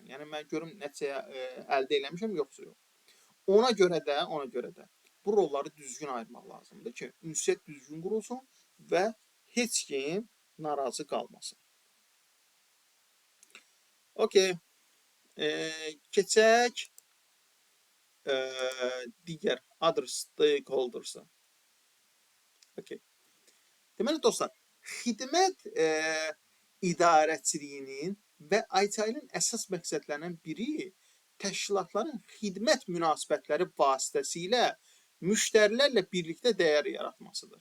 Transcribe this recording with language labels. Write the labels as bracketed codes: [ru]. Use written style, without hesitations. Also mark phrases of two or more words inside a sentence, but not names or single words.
[az] Yəni mən görüm nəticəyə əldə eləmişəm yoxsa yox. Ona görə də bu rolları düzgün ayırmaq lazımdır ki, ünsiyyət düzgün qurulsun və heç kim narazı qalmasın. Okay. Keçək digər [en] other stakeholders- [az] a. Okay. Deməli dostlar, xidmət idarəçiliyinin və ITIL-in əsas məqsədlərindən biri təşkilatların xidmət münasibətləri vasitəsilə müştərilərlə birlikdə dəyər yaratmasıdır.